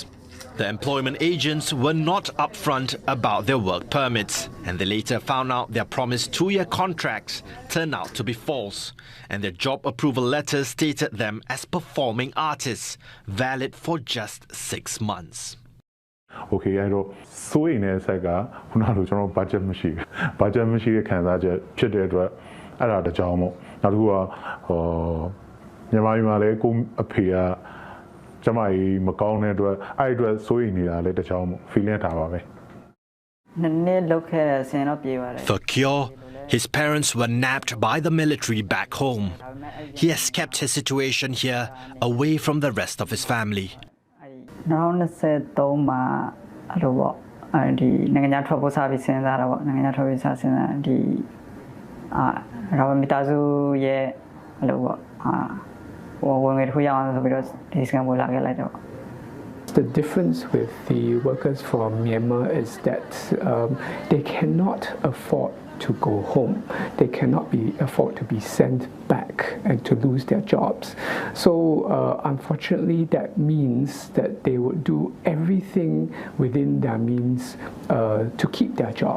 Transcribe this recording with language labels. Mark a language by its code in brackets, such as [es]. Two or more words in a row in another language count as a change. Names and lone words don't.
[en] The employment agents were not upfront about their work permits, and they later found out their promised 2-year contracts turned out to be false, and their job approval letters stated them as performing artists, valid for just 6 months. [my] Okay, အဲ့တော့စိုးရိမ်တဲ့ဆက်ကခုနလိုကျွန်တော် budget မရှိဘူး budget မရှိတဲ့ခံစားချက်ဖြစ်တဲ့အတွက်အဲ့ဒါတကြောင်မို့နောက်တစ်ခုကမြန်မာပြည်မှာလည်းကိုအဖေကကျမကြီးမကောင်းတဲ့အတွက်အဲ့အတွက်စိုးရိမ်နေတာလည်းတကြောင်မို့ feeling ထားပါပဲ [en] For cure, his parents were nabbed by the military back home. He has kept his situation here away from the rest of his family. [my] 2023 မှာအဲ့လိုပေါ့ဒီနိုင်ငံခြားထွက်ဖို့စပြီးစဉ်းစားတာပေါ့နိုင်ငံခြားထွက်ပြီးစဉ်းစားဒီမိသားစုရဲ့အဲ့လိုပေါ့ဝင်ငွေတစ်ခုရအောင်ဆိုပြီးတော့ဒီစကန်ပေါ်လာခဲ့လိုက်တော့ [en] The difference with the workers from Myanmar is that they cannot afford to go home. They cannot afford to be sent back and to lose their jobs. So unfortunately, that means that they would do everything within their means to keep their job.